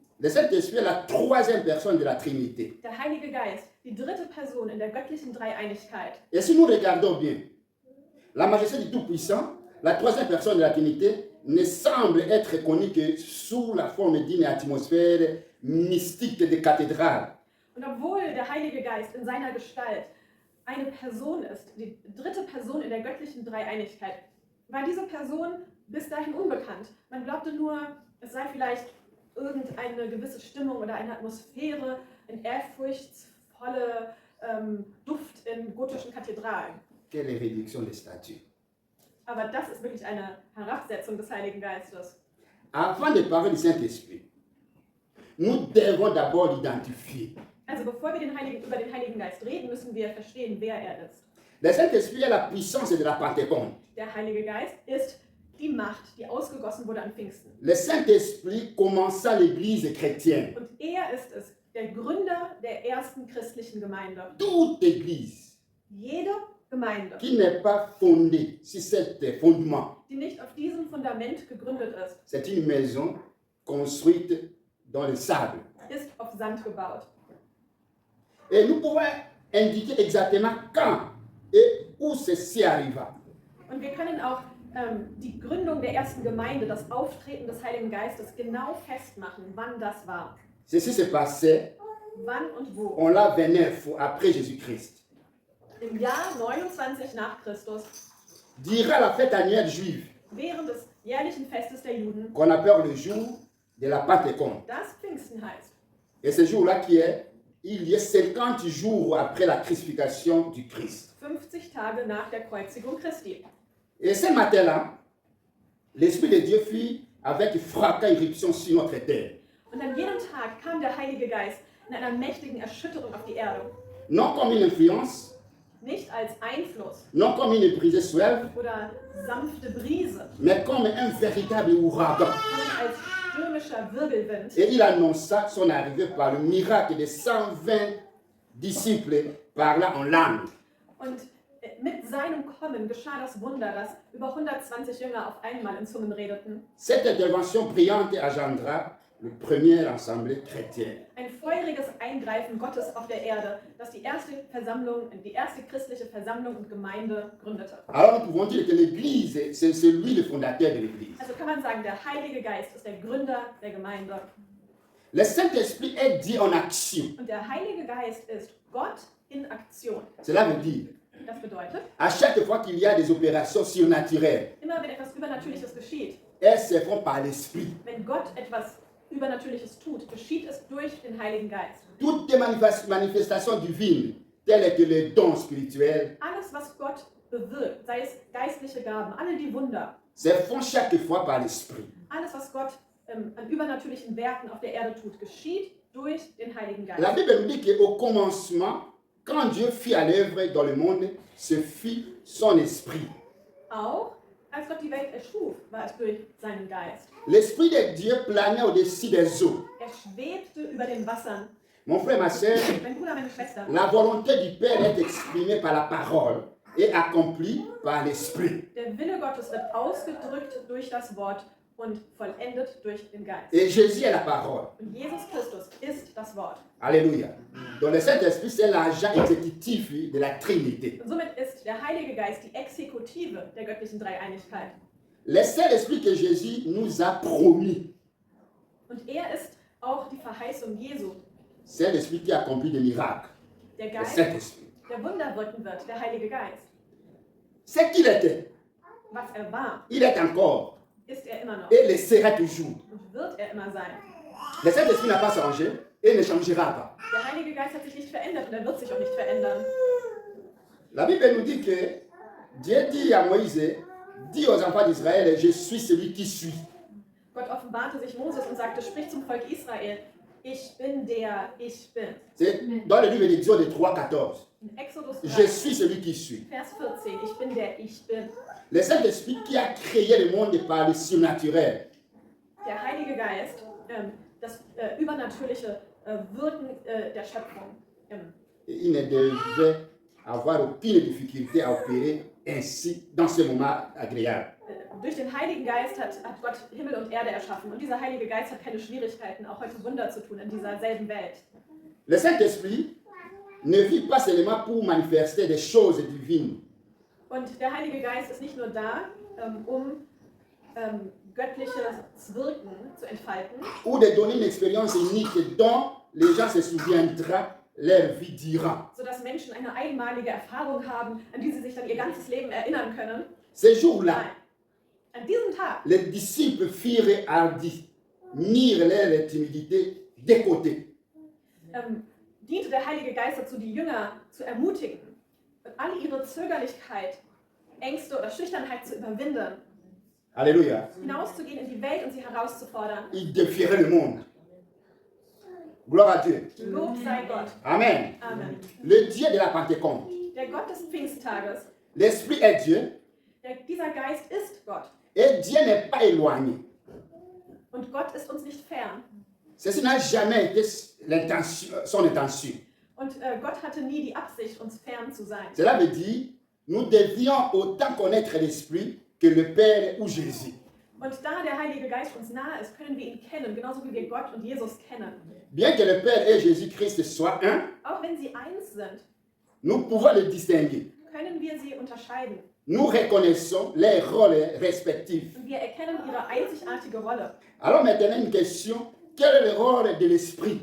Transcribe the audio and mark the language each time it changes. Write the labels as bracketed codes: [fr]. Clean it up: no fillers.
[fr] Le Saint-Esprit est la troisième personne de la Trinité. [de] der Heilige Geist, die dritte Person in der göttlichen Dreieinigkeit. [fr] Et si nous regardons bien, la majesté du Tout-Puissant, la troisième personne de la Trinité, ne semble être connue que sous la forme d'une atmosphère mystique de cathédrale. [de] Und obwohl der Heilige Geist in seiner Gestalt eine Person ist, die dritte Person in der göttlichen Dreieinigkeit, war diese Person bis dahin unbekannt. Man glaubte nur, es sei vielleicht irgendeine gewisse Stimmung oder eine Atmosphäre, ein ehrfurchtsvoller Duft in gotischen Kathedralen. [fr] Quelle réduction des statuts. [de] Aber das ist wirklich eine Herabsetzung des Heiligen Geistes. [fr] Avant de parler du Saint-Esprit, nous devons d'abord l'identifier. [de] Also bevor wir über den Heiligen Geist reden, müssen wir verstehen, wer er ist. [fr] Le Saint-Esprit est la puissance de la Pentecôte. [de] Der Heilige Geist ist die Macht, die ausgegossen wurde an Pfingsten. [fr] Le Saint-Esprit commença l'Église chrétienne. [de] Und er ist es, der Gründer der ersten christlichen Gemeinde. [fr] Toute Église [de] Jede Gemeinde, [fr] qui n'est pas fondée sur cet fondement, [de] die nicht auf diesem Fundament gegründet ist, [fr] c'est une maison construite dans le sable. [de] ist auf Sand gebaut. [fr] Et nous pouvons indiquer exactement quand et où ceci arriva. [de] Und wir können auch die Gründung der ersten Gemeinde, das Auftreten des Heiligen Geistes genau festmachen, wann das war. [fr] Ceci se passait [de] Wann und wo. [fr] en l'an 29 après Jésus-Christ. [de] Im Jahr 29 nach Christus, [fr] Durant la fête annuelle juive, [de] während des jährlichen Festes der Juden, [fr] qu'on appelle le jour de la Pentecôte. [de] das Pfingsten heißt. [fr] Et ce jour-là qui est, il y a 50 jours après la crucifixion du Christ. [de] 50 Tage nach der Kreuzigung Christi. [fr] Et ce matin-là, l'Esprit de Dieu fit avec fracas irruption sur notre terre. [de] Und an jenem Tag kam der Heilige Geist in einer mächtigen Erschütterung auf die Erde. [fr] Non comme une influence, [de] Nicht als Einfluss [fr] non comme une brise suave, [de] oder sanfte Brise, [fr] mais comme un véritable ouragan. [de] sondern als prophetischer Wirbelwind. [fr] Et il annonça son arrivée par le miracle des 120 disciples parlant en langue. [de] Und mit seinem Kommen geschah das Wunder, dass über 120 Jünger auf einmal in Zungen redeten. [fr] Cette intervention brillante engendra le premier assemblée chrétienne. [de] Ein feuriges Eingreifen Gottes auf der Erde, das die erste christliche Versammlung und Gemeinde gründete. [fr] Alors nous pouvons dire que l'Église, c'est lui le fondateur de l'Église. [de] Also kann man sagen, der Heilige Geist ist der Gründer der Gemeinde. [fr] Le Saint-Esprit est dit en action. [de] Und der Heilige Geist ist Gott in Aktion. [fr] Cela veut dire, [de] Das bedeutet, [fr] à chaque fois qu'il y a des opérations surnaturelles, [de] immer wenn etwas Übernatürliches geschieht, [fr] elles se font par l'Esprit. [de] wenn Gott etwas Übernatürliches tut, geschieht es durch den Heiligen Geist. [fr] Toutes les manifestations divines, telles que les dons spirituels, [de] Alles, was Gott bewirkt, sei es geistliche Gaben, alle die Wunder, [fr] se font chaque fois par l'Esprit. [de] alles, was Gott an übernatürlichen Werken auf der Erde tut, geschieht durch den Heiligen Geist. [fr] La Bible nous dit qu'au commencement, quand Dieu fit à l'œuvre dans le monde, ce fut son Esprit. [de] Auch als Gott die Welt erschuf, war es durch seinen Geist. [fr] L'Esprit de Dieu planait au-dessus des eaux. [de] Er schwebte über den Wassern. [fr] Mon frère, ma soeur, [de] Mein Bruder, meine Schwester, [fr] la volonté du Père est exprimée par la parole et accomplie par l'Esprit. [de] der Wille Gottes wird ausgedrückt durch das Wort und vollendet durch den Geist. [fr] Et Jésus est la parole. [de] Und Jesus Christus ist das Wort. Alléluia. [fr] Donc le Saint-Esprit, c'est l'agent exécutif de la Trinité. [de] Und somit ist der Heilige Geist die Exekutive der göttlichen Dreieinigkeit. [fr] Le Saint-Esprit que Jésus nous a promis, [de] Und er ist auch die Verheißung Jesu. [fr] c'est l'Esprit qui accomplit des miracles. [de] Der [fr] Le [de] Geist, [fr] Saint-Esprit. [de] der Wunder wirken wird, der Heilige Geist. [fr] C'est qu'il était, [de] Was er war, [fr] il est encore [de] ist er immer noch [fr] et le sera toujours. [de] und wird er immer sein. [fr] Le Saint-Esprit n'a pas changé et ne changera pas. [de] Der Heilige Geist hat sich nicht verändert und er wird sich auch nicht verändern. [fr] La Bible nous dit que Dieu dit à Moïse, dis aux enfants d'Israël, je suis celui qui suis. [de] Gott offenbarte sich Moses und sagte, sprich zum Volk Israel, ich bin der Ich Bin. [fr] C'est dans le livre d'Exode 3,14. [de] In Exodus [fr] Je 3, suis celui qui suis. [de] Vers 14, ich bin der Ich Bin. [fr] Le Saint-Esprit qui a créé le monde par le surnaturel. [de] Der Heilige Geist, das übernatürliche Wirken der Schöpfung. [fr] Il ne devait avoir aucune difficulté à opérer ainsi dans ce moment agréable. [de] Durch den Heiligen Geist hat Gott Himmel und Erde erschaffen. Und dieser Heilige Geist hat keine Schwierigkeiten, auch heute Wunder zu tun in dieser selben Welt. [fr] Le Saint-Esprit ne vit pas seulement pour manifester des choses divines. [de] Und der Heilige Geist ist nicht nur da, um göttliches Wirken zu entfalten, [fr] Ou de donner une expérience unique dont les gens se souviendront leur vie durant. [de] sodass Menschen eine einmalige Erfahrung haben, an die sie sich dann ihr ganzes Leben erinnern können. [fr] Ces jours-là, [de] Nein. An diesem Tag [fr] les disciples firent hardis, mirent leur timidité de côté. [de] diente der Heilige Geist dazu, die Jünger zu ermutigen und alle ihre Zögerlichkeit, Ängste oder Schüchternheit zu überwinden, Alléluia. hinauszugehen in die Welt und sie herauszufordern. [fr] Ils défieraient le monde. Gloire à Dieu. [de] Lob sei Gott. Amen. Amen. [fr] Le Dieu de la Pentecôte. [de] Der Gott des Pfingsttages, [fr] L'Esprit est Dieu [de] dieser Geist ist Gott. [fr] et Dieu n'est pas éloigné. [de] Und Gott ist uns nicht fern. [fr] Ceci n'a jamais été son intention. [de] Und Gott hatte nie die Absicht, uns fern zu sein. [fr] Cela veut dire, nous devions autant connaître l'Esprit que le Père ou Jésus. [de] Und da der Heilige Geist uns nahe ist, können wir ihn kennen, genauso wie wir Gott und Jesus kennen. [fr] Bien que le Père et Jésus-Christ soient un, [de] Auch wenn sie eins sind, [fr] nous pouvons les distinguer. [de] können wir sie unterscheiden. [fr] Nous reconnaissons les rôles respectifs. [de] Und wir erkennen ihre einzigartige Rolle. [fr] Alors maintenant, une question. Quel est le rôle de l'Esprit?